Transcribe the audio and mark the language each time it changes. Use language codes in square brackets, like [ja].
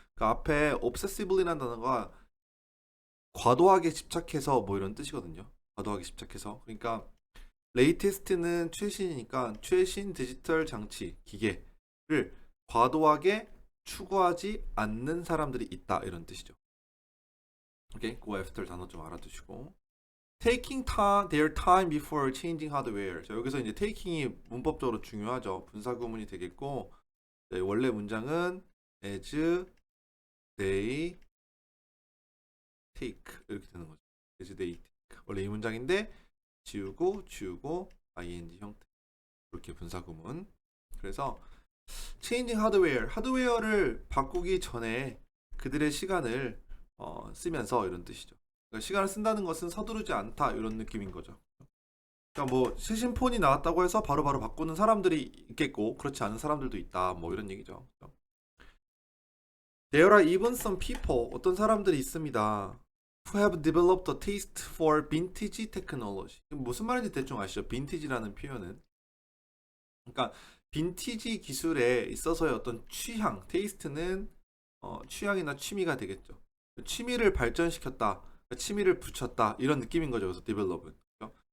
[ko] 그 앞에 obsessively라는 단어가 과도하게 집착해서 뭐 이런 뜻이거든요. 과도하게 집착해서. 그러니까 latest는 최신이니까 최신 디지털 장치, 기계를 과도하게 추구하지 않는 사람들이 있다 이런 뜻이죠. 오케이, go after 단어 좀 알아두시고. [en] taking time, their time before changing hardware. [ko] 자, 여기서 이제 taking이 문법적으로 중요하죠. 분사구문이 되겠고, 네, 원래 문장은 [en] as they take [ko] 이렇게 되는 거죠. [en] as they take. [ko] 원래 이 문장인데 지우고 ing 형태. 이렇게 분사구문. 그래서 changing hardware, 하드웨어를 바꾸기 전에 그들의 시간을 쓰면서 이런 뜻이죠. 그러니까 시간을 쓴다는 것은 서두르지 않다 이런 느낌인 거죠. 그러니까 뭐 최신 폰이 나왔다고 해서 바로바로 바꾸는 사람들이 있겠고 그렇지 않은 사람들도 있다 뭐 이런 얘기죠. [en] There are even some people, [ko] 어떤 사람들이 있습니다. [en] Who have developed a taste for vintage technology. [ko] 무슨 말인지 대충 아시죠? 빈티지라는 표현은. 그러니까 빈티지 기술에 있어서의 어떤 취향, 테이스트는 취향이나 취미가 되겠죠. 취미를 발전시켰다, 취미를 붙였다 이런 느낌인 거죠. 그래서 develop은. 그렇죠?